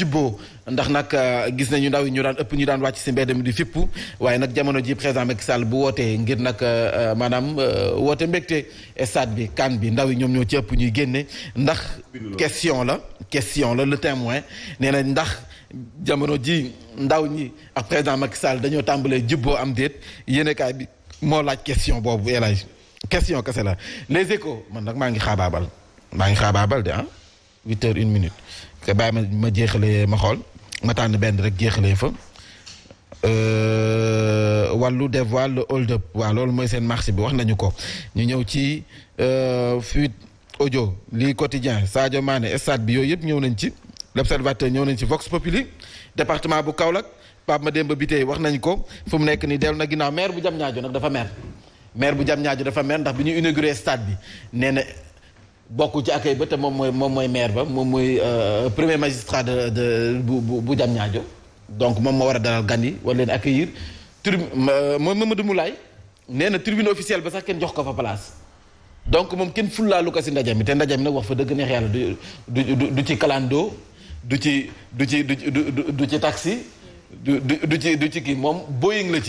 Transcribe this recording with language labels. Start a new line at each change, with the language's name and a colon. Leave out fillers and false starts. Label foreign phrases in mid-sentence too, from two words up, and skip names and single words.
Wolof: jibboo ndax nag gis nañu ndaw yi ñu daan ëpp ñu daan wàcc si mbedd mi di fippu waaye nag jamono ji président Macky Sall bu wootee ngir nag maanaam woote mbégte stade bi kan bi ndaw yi ñoom ñoo ci ëpp ñuy génne ndax question la Le Témoin nee na ndax jamono ji ndaw ñi ak président Macky Sall dañoo tàmbalee jibboo am déet yéenekaay bi moo laaj question boobu elage question kese la les échos man nag maa ngi xaabaabal de 8h01 te bàyyi ma jeexalee ma xool ma tànn benn rek jeexalee fa wàllu
French: dévoile le hold up
Wolof: waaw loolu mooy seen marché bi wax nañu ko ñu ñëw ci
French: fuite audio
Wolof: lii quotidien Sadio Mané stade bi yooyu yëpp ñëw nañ ci l'observateur ñëw nañ ci Vox Populi département bu Kaolack Pape Mademba Bitèye wax nañ ko fu mu nekk nii dellu na ginnaaw maire bu Diamniadio nag dafa maire bu Diamniadio dafa mer ndax bi ñu inauguré stade bi nee na bokku ci accueil ba te moom mooy maire ba moom mooy
French: premier magistrat
Wolof: bu Diamniadio donc moom moo war a dalal gan yi war leen accueillir mooy Mamadou Moulay nee na
French: tribune officielle
Wolof: ba sax kenn jox ko fa place donc moom kenn fullaalu ko si ndaje mi te ndaje mi nag wax fa dëgg neex yàlla du ci kalando du ci taxi du ci kii moom Boeing la ci.